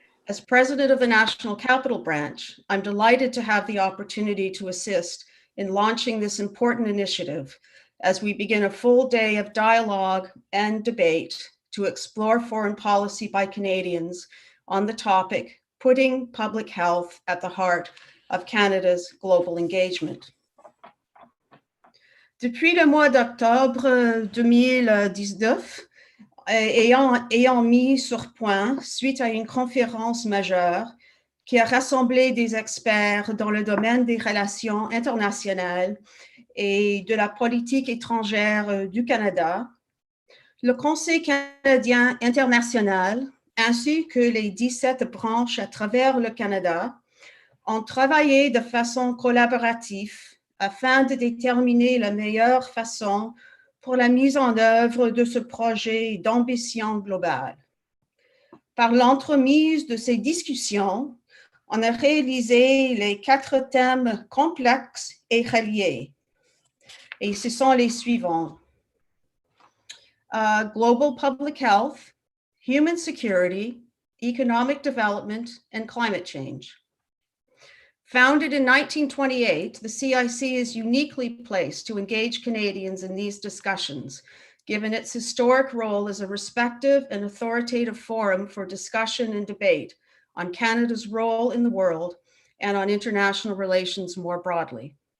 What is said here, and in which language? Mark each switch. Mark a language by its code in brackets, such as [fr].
[en] As president of the National Capital Branch, I'm delighted to have the opportunity to assist in launching this important initiative as we begin a full day of dialogue and debate to explore foreign policy by Canadians on the topic, putting public health at the heart of Canada's global engagement. [fr] Depuis le mois d'octobre 2019, ayant mis sur point, suite à une conférence majeure qui a rassemblé des experts dans le domaine des relations internationales et de la politique étrangère du Canada, le Conseil canadien international, ainsi que les 17 branches à travers le Canada, ont travaillé de façon collaborative afin de déterminer la meilleure façon pour la mise en œuvre de ce projet d'ambition globale. Par l'entremise de ces discussions, on a réalisé les 4 thèmes complexes et reliés. Et ce sont les suivants. [en] Global public health, human security, economic development, and climate change. Founded in 1928, the CIC is uniquely placed to engage Canadians in these discussions, given its historic role as a respected and authoritative forum for discussion and debate on Canada's role in the world and on international relations more broadly.